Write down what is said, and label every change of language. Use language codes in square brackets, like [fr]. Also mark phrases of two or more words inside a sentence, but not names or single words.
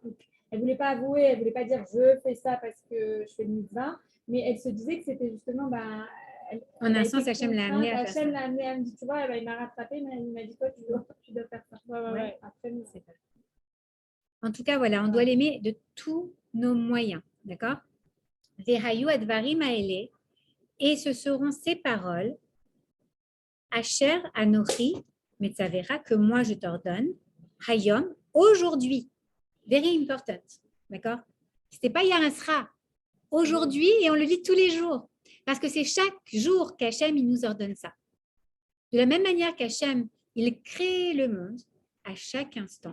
[fr] Donc, elle ne voulait pas avouer, elle ne voulait pas dire je fais ça parce que je fais le mitzvah, mais elle se disait que c'était justement. Bah, En un sens, Hachem l'a amenée à faire ça. Hachem l'a amenée, elle me dit, tu vois, bah, il m'a rattrapé, mais il m'a dit quoi, tu dois faire ça. Ouais. Après, non, c'est pas. En tout cas, voilà, on doit l'aimer de tous nos moyens. D'accord? [he] והיו הדברים האלה, [fr] et ce seront ces paroles, [he] אשר אנכי מצוך, [fr] que moi je t'ordonne, hayom, aujourd'hui. [en] Very important. [fr] D'accord? C'était pas Yarasra. Aujourd'hui, et on le dit tous les jours. Parce que c'est chaque jour qu'Hachem, il nous ordonne ça. De la même manière qu'Hachem, il crée le monde à chaque instant.